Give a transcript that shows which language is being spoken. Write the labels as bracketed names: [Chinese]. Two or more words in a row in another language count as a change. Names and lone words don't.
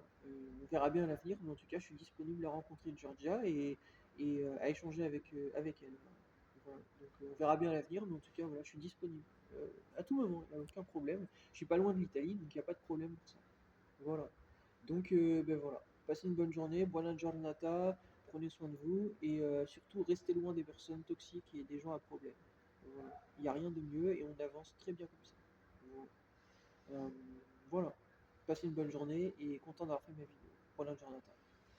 [French] On verra bien à l'avenir, mais en tout cas, je suis disponible à rencontrer Georgia et à échanger avec elle. Voilà. Donc, on verra bien à l'avenir, mais en tout cas, voilà, je suis disponible à tout moment, il n'y a aucun problème. Je suis pas loin de l'Italie, donc il n'y a pas de problème pour ça. Voilà. Donc, ben voilà. Passez une bonne journée, [Italian] buona giornata, [French] prenez soin de vous et surtout restez loin des personnes toxiques et des gens à problème. Voilà. Il n'y a rien de mieux et on avance très bien comme ça. Voilà. Euh, voilà. Passez une bonne journée et content d'avoir fait ma vidéo. [Italian] Buona giornata.